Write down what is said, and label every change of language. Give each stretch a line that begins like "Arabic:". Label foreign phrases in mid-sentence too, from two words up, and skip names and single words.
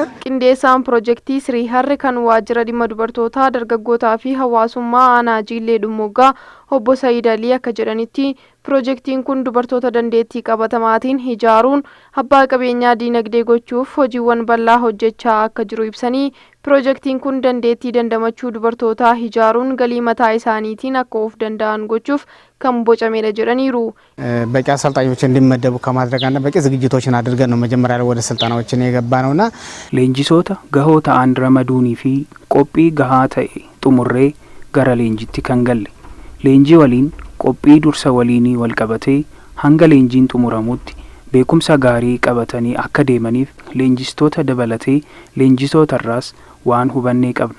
Oromo: Qindeessaan piroojeektii Sirii Harri kan waajjira dhimma dubartootaa dargaggootaa fi hawaasummaa aanaa Jiillee Dhummooggaa obbo Saayid Alii akka jedhanitti piroojeektiin kun dubartoota dandeettii qabatamaatiin ijaaruun abbaa qabeenyaa diinagdee gochuuf hojiiwwan bal'aa hojjechaa akka jiru ibsanii piroojeektiin kun dandeettii dandamachuu dubartootaa ijaaruun galii mataa isaaniitiin akka of danda'an gochuuf kan bocamedha jedhaniiru.
Amharic: በቂ አሰልጣኞች እንዲመደቡ ከማድረግና በቂ ዝግጅቶችን አድርገን ነው መጀመሪያ ላይ ወደ ስልጠናዎችን የገባነውና
Oromo: leenjisoota gahoo ta'an ramaduunii fi qophii gahaa ta'e xumurree gara leenjitti kan galle. Leenjii waliin qophii dursa waliinii wal qabatee hanga leenjiin xumuramutti beekumsa gaarii qabatanii akka deemaniif leenjistoota dabalatee leenjisootarraas waan hubannee qabna.